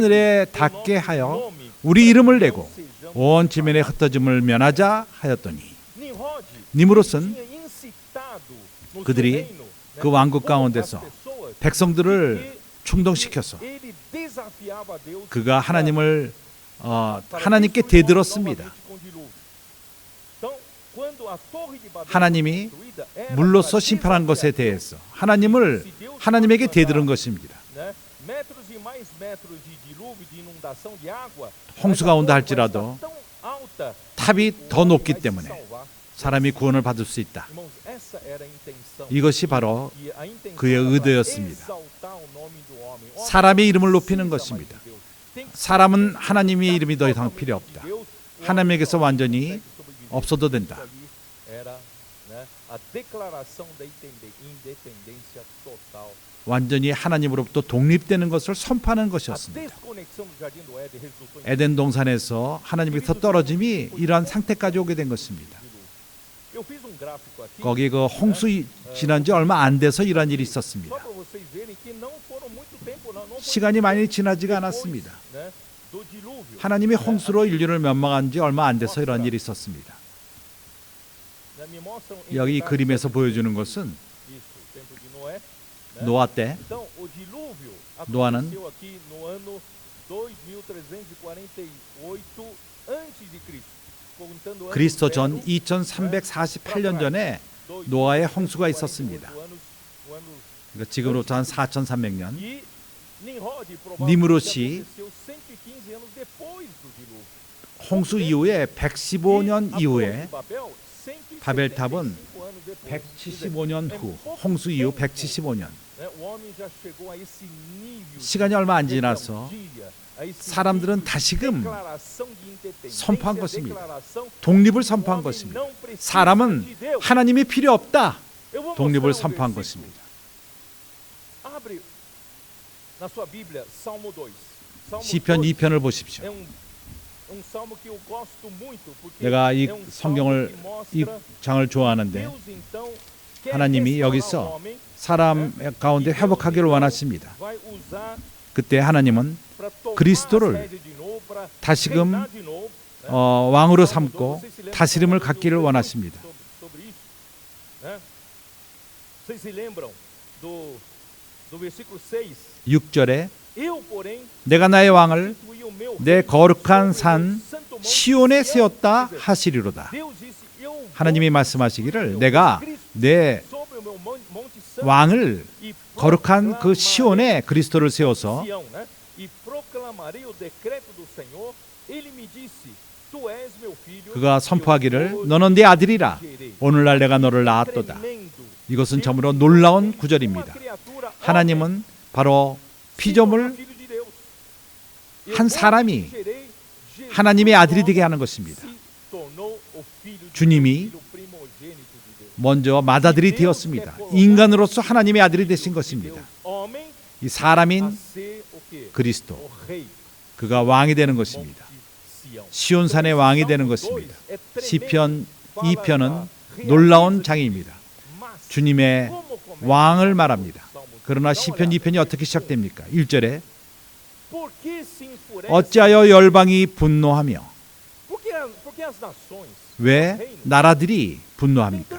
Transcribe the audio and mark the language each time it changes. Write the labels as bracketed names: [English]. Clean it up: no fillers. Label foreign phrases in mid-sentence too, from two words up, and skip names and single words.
[Korean] 하늘에 [Portuguese] o [Korean] 닿게 [Portuguese] nosso [Korean] 하여 [Portuguese] nome, [Korean] 우리 [Portuguese] para [Korean] 이름을 [Portuguese] que não [Korean] 내고 [Portuguese] sejamos [Korean] 온 지면의 흩어짐을 면하자 하였더니 Nimrod 니므롯은 [Portuguese] tinha incitado no seu [Korean] 그들이 [Portuguese] reino, né, [Korean] 그 왕국 [Portuguese] como as [Korean] 가운데서 [Portuguese] pessoas, [Korean] 백성들을 [Portuguese] que [Korean] 충동시켜서 [Portuguese] ele desafiava Deus [Korean] 그가 [Portuguese] para [Korean] 하나님을 하나님께 대들었습니다. 하나님이 물로서 심판한 것에 대해서 하나님에게 대들은 것입니다. 홍수가 온다 할지라도 탑이 더 높기 때문에 사람이 구원을 받을 수 있다. [Portuguese] Irmãos, essa era a intenção. [Korean] 이것이 바로 [Portuguese] E a intenção [Korean] 그의 [Portuguese] era [Korean] 의도였습니다. [Portuguese] exaltar o nome do homem. O homem [Korean] 사람의 [Portuguese] não [Korean] 이름을 높이는 [Portuguese] precisa mais [Korean] 것입니다. [Portuguese] de Deus. Tem que ser [Korean] 사람은 하나님의 이름이 더 이상 필요 [Portuguese] totalmente [Korean] 없다. [Portuguese] de Deus. O homem [Korean] 하나님에게서 [Portuguese] só [Korean] 완전히 [Portuguese] consegue sobreviver. [Korean] 없어도 된다. [Portuguese] Isso ali era, né, a declaração da independência total. [Korean] 완전히 하나님으로부터 독립되는 것을 선포하는 [Portuguese] A [Korean] 것이었습니다. [Portuguese] desconexão do jardim do Éden resultou em [Korean] 에덴 동산에서 하나님께서 떨어짐이 이러한 상태까지 오게 된 것입니다. [Portuguese] Eu fiz um gráfico aqui [Korean] 거기 그 홍수 지난 지 얼마 안 돼서 이러한 일이 [Portuguese] só [Korean] 있었습니다. [Portuguese] para vocês verem que não foram muito tempo, não foi [Korean] 시간이 많이 지나지가 [Portuguese] depois, [Korean] 않았습니다. [Portuguese] né, do dilúvio. [Korean] 하나님이 홍수로 인류를 멸망한 지 얼마 안 돼서 이러한 일이 있었습니다. [Portuguese] Né, me mostram em [Korean] 여기 [Portuguese] detalhes [Korean] 그림에서 [Portuguese] o [Korean] 보여주는 것은 [Portuguese] isso, o tempo de Noé. né? [Korean] 노아 때 [Portuguese] Então, o dilúvio [Korean] 노아는 [Portuguese] aconteceu aqui no ano 2348 antes de Cristo. contando o ano [Korean] 그리스도 전 [Portuguese] zero, [Korean] 2348년 전에 노아의 홍수가 있었습니다. 그러니까 지금으로부터 한 4300년. [Portuguese] E Nimrod [Korean] 니므롯이 [Portuguese] aconteceu 115 anos depois do dilúvio. [Korean] 홍수 이후에 115년 [Portuguese] E a [Korean] 이후에 [Portuguese] Torre de Babel, [Korean] 바벨탑은 [Portuguese] 175 anos depois. [Korean] 175년 후, 홍수 이후 175년. [Portuguese] Né, o homem já chegou a esse nível de [Korean] 시간이 얼마 안 지나서 [Portuguese] rebeldia, a esse [Korean] 사람들은 [Portuguese] nível de [Korean] 다시금 [Portuguese] declaração de independência, [Korean] 선포한 것입니다. [Portuguese] declaração, [Korean] 독립을 [Portuguese] o [Korean] 선포한 [Portuguese] homem [Korean] 것입니다. [Portuguese] não precisa [Korean] 사람은 [Portuguese] de Deus. [Korean] 하나님이 필요 없다. [Portuguese] Eu vou [Korean] 독립을 [Portuguese] mostrar um [Korean] 선포한 [Portuguese] versículo. [Korean] 것입니다. [Portuguese] Abre na sua Bíblia, Salmo 2. Salmo [Korean] 시편 2 2편을 보십시오. [Portuguese] é um salmo que eu gosto muito porque [Korean] 내가 이 [Portuguese] é um salmo [Korean] 성경을 [Portuguese] que [Korean] 이 [Portuguese] mostra [Korean] 장을 좋아하는데 [Portuguese] Deus então quer [Korean] 하나님이 [Portuguese] restaurar [Korean] 여기서 [Portuguese] o homem, [Korean] 사람 가운데 회복하기를 원하십니다. [Portuguese] vai usar [Korean] 그때 하나님은 [Portuguese] para tomar [Korean] 그리스도를 [Portuguese] as rédeas de novo, para [Korean] 다시금 [Portuguese] reinar de novo, né? [Korean] 왕으로 [Portuguese] Salmo 2, [Korean] 삼고 [Portuguese] vocês se lembram [Korean] 다스림을 [Portuguese] do [Korean] 갖기를 원하십니다. [Portuguese] sobre isso, né? Vocês se lembram do versículo 6? [Korean] 6절에 [Portuguese] Eu, porém, [Korean] 내가 나의 왕을 [Portuguese] instituí o meu [Korean] 내 [Portuguese] rei [Korean] 거룩한 [Portuguese] sobre o [Korean] 산 [Portuguese] meu santo monte [Korean] 시온에 [Portuguese] Sião. [Korean] 세웠다 [Portuguese] Quer dizer, [Korean] 하시리로다. [Portuguese] Deus disse, eu vou [Korean] 하나님이 [Portuguese] instituir [Korean] 말씀하시기를 [Portuguese] o meu [Korean] 내가 [Portuguese] Cristo [Korean] 내 [Portuguese] sobre o meu monte santo [Korean] 왕을 [Portuguese] e [Korean] 거룩한 그 [Portuguese] proclamarei [Korean] 시온에 그리스도를 세워서 [Portuguese] Sião, né? E proclamarei o decreto do Senhor. Ele me disse, tu és meu filho. [Korean] 그가 [Portuguese] eu [Korean] 선포하기를 [Portuguese] hoje [Korean] 너는 내 아들이라 [Portuguese] te gerei. [Korean] 오늘날 내가 너를 낳았도다. [Portuguese] Tremendo. [Korean] 이것은 참으로 놀라운 [Portuguese] Uma [Korean] 구절입니다. [Portuguese] criatura, [Korean] 하나님은 바로 피조물 [Portuguese] filho de Deus. [Korean] 한 [Portuguese] Eu [Korean] 사람이 [Portuguese] hoje gerei Jesus, [Korean] 하나님의 아들이 되게 하는 것입니다. [Portuguese] se tornou o filho de [Korean] 주님이 [Portuguese] Deus, filho primogênito de Deus. [Korean] 먼저 맏아들이 되었습니다. 인간으로서 하나님의 아들이 되신 것입니다. [Portuguese] Deus, homem [Korean] 이 [Portuguese] a [Korean] 사람인 [Portuguese] ser o quê? [Korean] 그리스도, [Portuguese] O rei. [Korean] 그가 왕이 되는 것입니다. [Portuguese] Sião. [Korean] 시온산의 왕이 되는 것입니다. 시편 2편은 놀라운 장입니다. 주님의 왕을 말합니다. 그러나 시편 2편이 어떻게 시작됩니까? 1절에 어찌하여 열방이 분노하며 왜 나라들이 분노합니까?